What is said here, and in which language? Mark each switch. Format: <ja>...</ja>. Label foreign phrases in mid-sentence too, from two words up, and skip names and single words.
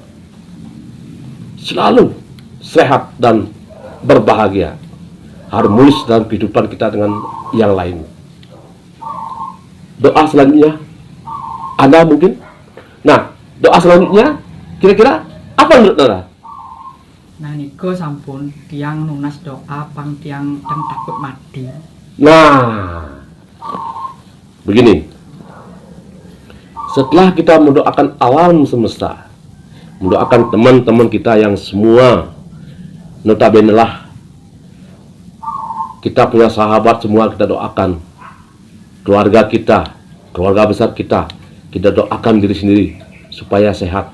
<id>Selalu sehat dan berbahagia, harmonis dalam kehidupan kita dengan yang lain. Doa selanjutnya, Anda mungkin? Nah, doa selanjutnya, kira-kira apa menurut Anda?</id> <ban>Nah niko sampun tiang nunas doa pang tiang takut mati.</ban> <id>Nah, begini. Setelah kita mendoakan alam semesta, mendoakan teman-teman kita yang semua notabene lah, kita punya sahabat semua kita doakan, keluarga kita, keluarga besar kita doakan diri sendiri supaya sehat.</id>